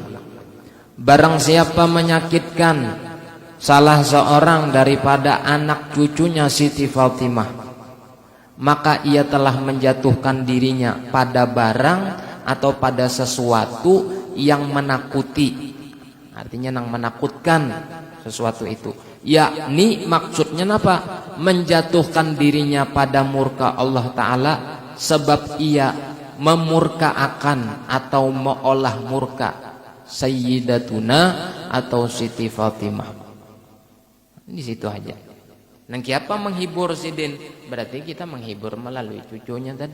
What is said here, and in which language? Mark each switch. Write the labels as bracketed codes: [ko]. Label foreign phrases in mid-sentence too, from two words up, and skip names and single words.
[id] Barang siapa menyakitkan salah seorang daripada anak cucunya Siti Fatimah, maka ia telah menjatuhkan dirinya pada barang atau pada sesuatu yang menakuti. Artinya yang menakutkan sesuatu itu. Yakni maksudnya apa? Menjatuhkan dirinya pada murka Allah Ta'ala sebab ia memurkaakan atau meolah murka Sayyidatuna atau Siti Fatimah. Di situ aja. [bjn] Nang kiapa menghibur sidin, berarti kita menghibur melalui cucunya tadi.